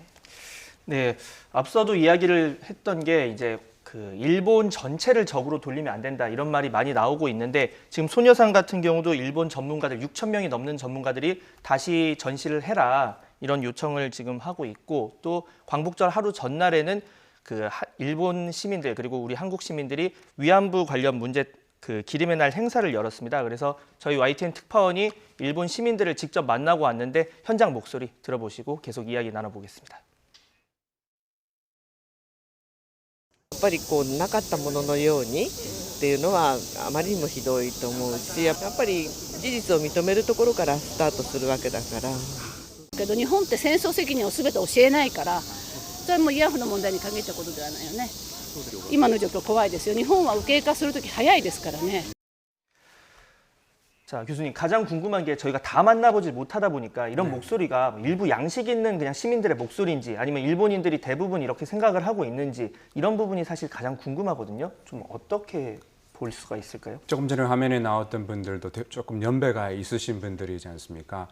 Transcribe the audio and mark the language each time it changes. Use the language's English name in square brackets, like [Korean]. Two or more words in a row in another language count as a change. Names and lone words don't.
[Korean] 네, 앞서도 이야기를 했던 게 이제 그 일본 전체를 적으로 돌리면 안 된다 이런 말이 많이 나오고 있는데 지금 소녀상 같은 경우도 일본 전문가들 6천 명이 넘는 전문가들이 다시 전시를 해라 이런 요청을 지금 하고 있고 또 광복절 하루 전날에는 그 일본 시민들 그리고 우리 한국 시민들이 위안부 관련 문제 그 기림의 날 행사를 열었습니다. 그래서 저희 YTN 특파원이 일본 시민들을 직접 만나고 왔는데 현장 목소리 들어보시고 계속 이야기 나눠보겠습니다. [Japanese] やっぱりこうなかったもののようにっていうのはあまりにもひどいと思うし、やっぱり事実を認めるところからスタートするわけだから。けど日本って戦争責任を全て教えないから、それはもう慰安婦の問題に限ったことではないよね。今の状況怖いですよ。日本は右傾化するとき早いですからね。 [Korean] 자, 교수님 가장 궁금한 게 저희가 다 만나보지 못하다 보니까 이런 네. 목소리가 일부 양식 있는 그냥 시민들의 목소리인지 아니면 일본인들이 대부분 이렇게 생각을 하고 있는지 이런 부분이 사실 가장 궁금하거든요. 좀 어떻게 볼 수가 있을까요? 조금 전에 화면에 나왔던 분들도 조금 연배가 있으신 분들이지 않습니까?